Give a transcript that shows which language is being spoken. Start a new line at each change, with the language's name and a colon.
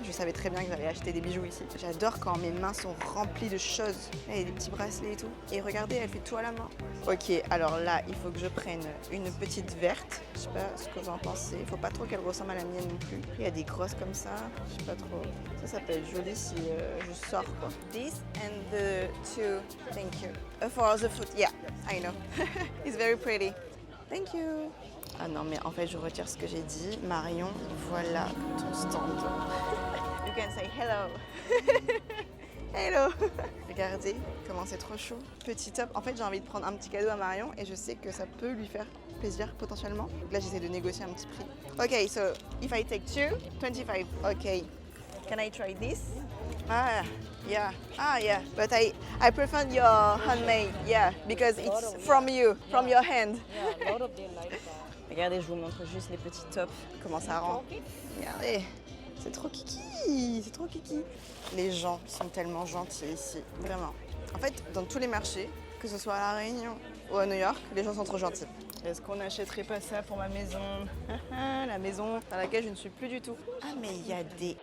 French: Je savais très bien que j'allais acheter des bijoux ici. J'adore quand mes mains sont remplies de choses. Là, il y a des petits bracelets et tout. Et regardez, elle fait tout à la main. Ok, alors là, il faut que je prenne une petite verte. Je sais pas ce que vous en pensez. Il faut pas trop qu'elle ressemble à la mienne non plus. Il y a des grosses comme ça. Je sais pas trop. Ça peut être joli si je sors quoi.
English: This and the two. Thank you. For the foot, yeah, I know. It's very pretty. Thank you.
French: Ah non, mais en fait, je retire ce que j'ai dit. Marion, voilà ton stand.
English: You can say hello. Hello.
French: Regardez comment c'est trop chaud. Petit top. En fait, j'ai envie de prendre un petit cadeau à Marion et je sais que ça peut lui faire plaisir potentiellement. Donc là, j'essaie de négocier un petit prix.
English: Ok, so if I take 2, 25. Ok. Can I try this? Ah, yeah. Ah, yeah. But I prefer your handmade. Yeah, because it's from you, from your hand.
French: Regardez, je vous montre juste les petits tops, comment ça rend. Regardez, c'est trop kiki, c'est trop kiki. Les gens sont tellement gentils ici, vraiment. En fait, dans tous les marchés, que ce soit à La Réunion ou à New York, les gens sont trop gentils. Est-ce qu'on n'achèterait pas ça pour ma maison? La maison dans laquelle je ne suis plus du tout. Ah, mais il y a des...